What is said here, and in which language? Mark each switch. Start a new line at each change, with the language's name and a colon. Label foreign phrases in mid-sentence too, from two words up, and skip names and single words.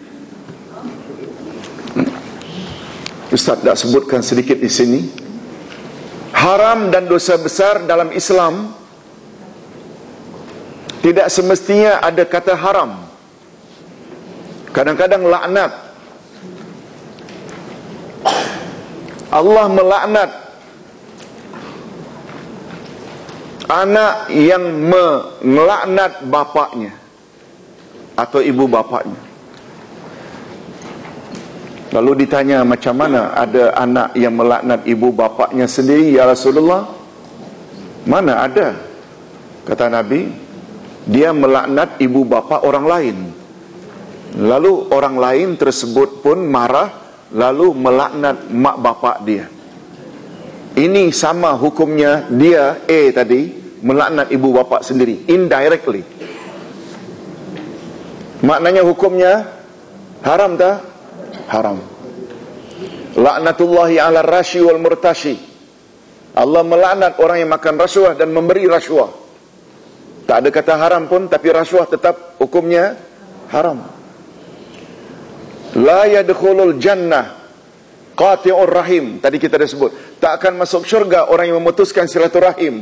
Malay: Ustaz tak sebutkan sedikit di sini. Haram dan dosa besar dalam Islam tidak semestinya ada kata haram. Kadang-kadang laknat. Allah melaknat anak yang melaknat bapaknya atau ibu bapaknya. Lalu ditanya, macam mana ada anak yang melaknat ibu bapaknya sendiri
Arabic: يا رسول الله?
Malay: Mana ada? Kata Nabi, dia melaknat ibu bapa orang lain. Lalu orang lain tersebut pun marah, lalu melaknat mak bapak dia. Ini sama hukumnya dia A tadi melaknat ibu bapa sendiri, indirectly. Maknanya hukumnya haram tak? Haram.
Arabic: لعنة الله على الراشي والمرتشي.
Malay: Allah melaknat orang yang makan rasuah dan memberi rasuah. Tak ada kata haram pun, tapi rasuah tetap hukumnya haram.
Arabic: لا يدخل الجنة قاطع الرحم.
Malay: Tadi kita dah sebut, tak akan masuk syurga orang yang memutuskan silaturahim.